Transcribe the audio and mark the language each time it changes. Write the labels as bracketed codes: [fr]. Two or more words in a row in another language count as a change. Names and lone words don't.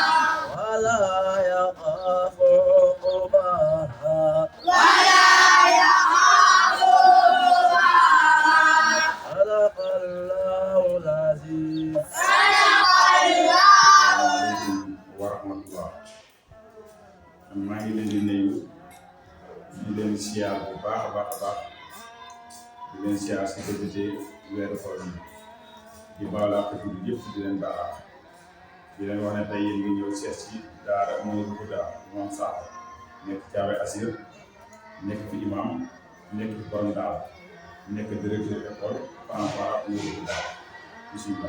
[ar] ولا يخاف عقباها ولا يخاف عقباها. صدق الله العظيم. صدق الله. ورحمة الله. [wo] maa ngi leen di nuyu di leen siyaar bu baax a baax a baax di leen siyaar si débuté weeru koor yi di baal ak jullit yëpp di leen baal ak di leen wax ne tey yéen ngi ñëw seet si daara Nourou Huda moom Sakho nekk Thiaroye Assir nekk fi imam nekk fi borom daara nekk [fr] directeur école [wo] Fanfara Nourou Huda bismillah.